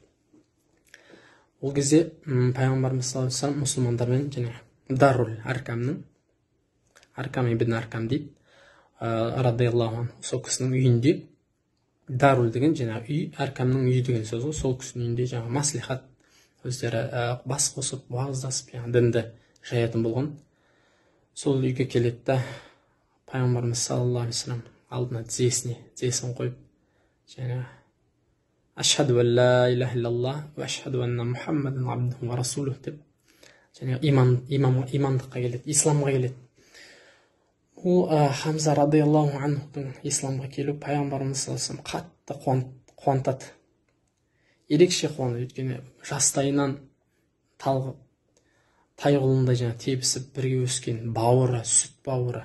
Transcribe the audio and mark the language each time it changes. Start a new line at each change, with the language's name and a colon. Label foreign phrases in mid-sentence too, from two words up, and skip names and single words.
Kazakh: Ол кезде пайғамбарымыз
Arabic: صلى الله عليه وسلم
Kazakh: мұсылмандармен және Дарул Аркамның, Аркам ибн Аркам дейді,
Arabic: رضي الله عنه,
Kazakh: сол кісінің үйінде, Дарул деген жаңағы үй, Аркамның үйі деген сөз ғой, сол кісінің үйінде жаңағы маслихат, өздері бас қосып, уағыздасып, дінді жаятын болған. Сол үйге келеді да пайғамбарымыз
Arabic: صلى الله عليه وسلم
Kazakh: алдына тізесін қойып, жаңағы
Arabic: أشهد أن لا إله إلا الله وأشهد أن محمدا عبده ورسوله
Kazakh: деп, жаңағы имандыққа келеді, исламға келеді. Ол Хамза
Arabic: رضي الله عنهдың
Kazakh: исламға келу пайғамбарымыз
Arabic: صلى الله عليه وسلم
Kazakh: қатты қуантады. Ерекше қуанды, өйткені жастайынан талғып, тай құлындай жаңа тебісіп бірге өскен бауыры, сүт бауыры.